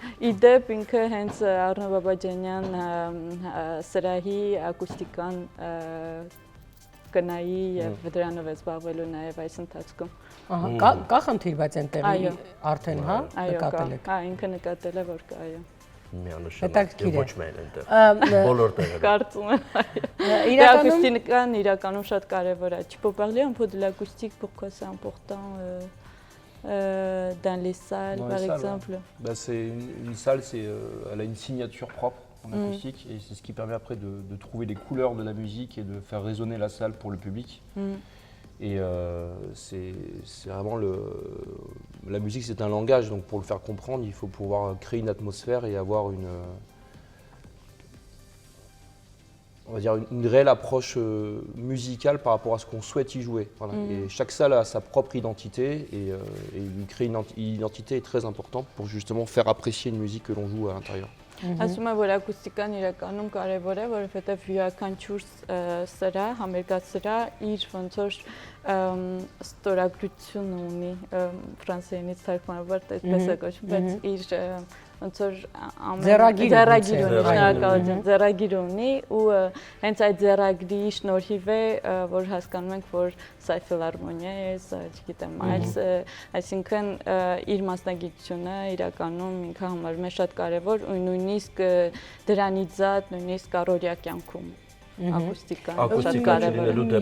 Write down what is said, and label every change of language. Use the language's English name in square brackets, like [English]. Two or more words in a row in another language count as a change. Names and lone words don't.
[Armenian] Իդեպ ինքը հենց Արնո Բաբաջանյան սրահի ակուստիկան կնայի եւ դրանով է զբաղվելու նաեւ այս ընթացքում։ Ահա, կա խնդիր, բայց այնտեղ արդեն, հա, նկատել եք։ Այո, ինքը նկատել է, որ կա, այո։ Միանշանակ եւ ոչ միայն այնտեղ։ Բոլոր տեղերում։ Կարծում եմ, այո։ Ակուստիկան իրականում շատ կարեւոր է։ [French] Tu peux parler un peu de l'acoustique, pourquoi c'est important dans les salles, par exemple? C'est une salle, elle a une signature propre en acoustique et c'est ce qui permet après de trouver les couleurs de la musique et de faire résonner la salle pour le public. Et c'est vraiment la musique, c'est un langage, donc pour le faire comprendre, il faut pouvoir créer une atmosphère et avoir on va dire une réelle approche musicale par rapport à ce qu'on souhaite y jouer. Voilà. Et chaque salle a sa propre identité et créer une identité est très important pour justement faire apprécier une musique que l'on joue à l'intérieur. [Armenian] Ասում եմ, որ ակուստիկան իրականում կարևոր է, որովհետև յուրաքանչյուր սրահ, համերգած սրահ իր ոնց որ ստորագրություն ունի, ֆրանսերենից թարգմանաբար այդպես է կոչվում, բայց իր ոնց որ ձեռագիր ունի ու հենց այդ ձեռագրի շնորհիվ է, որ հասկանում ենք, որ սա ֆիլհարմոնիա է, սա չգիտեմ, այլս, այսինքն իր մասնագիտությունը իրականում ինքը համարվում է շատ կարևոր ու նույնիսկ դրանից զատ նույնիսկ առօրյա կյանքում ակուստիկան շատ կարևոր է։